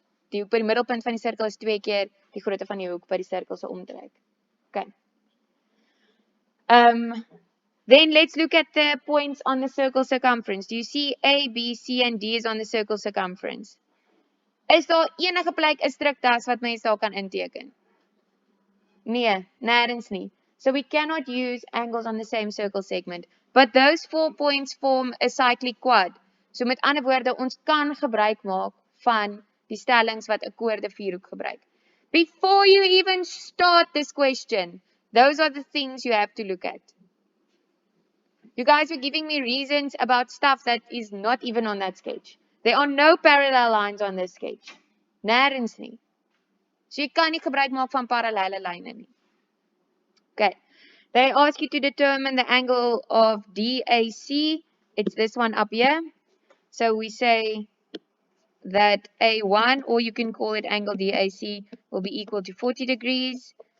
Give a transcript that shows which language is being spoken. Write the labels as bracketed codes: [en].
[af] Die hoek by die middelpunt van die sirkel is 2 keer die grootte van die hoek by die sirkel se omtrek. [en] Okay. Then let's look at the points on the circle circumference. Do you see A, B, C and D is on the circle circumference? [af] Is daar enige plek 'n struktas wat mens daar kan inteken? Nee, nêrens nie. [en] So we cannot use angles on the same circle segment. But those 4 points form a cyclic quad. [af] So met ander woorde, ons kan gebruik maak van die stellings wat 'n koorde vierhoek gebruik. [en] Before you even start this question, those are the things you have to look at. You guys were giving me reasons about stuff that is not even on that sketch. There are no parallel lines on this sketch. [af] Nêrens nie. So jy kan nie gebruik maak van parallelle lyne nie. [en] Okay. They ask you to determine the angle of DAC. It's this one up here. So we say that A1, or you can call it angle DAC, will be equal to 40 degrees.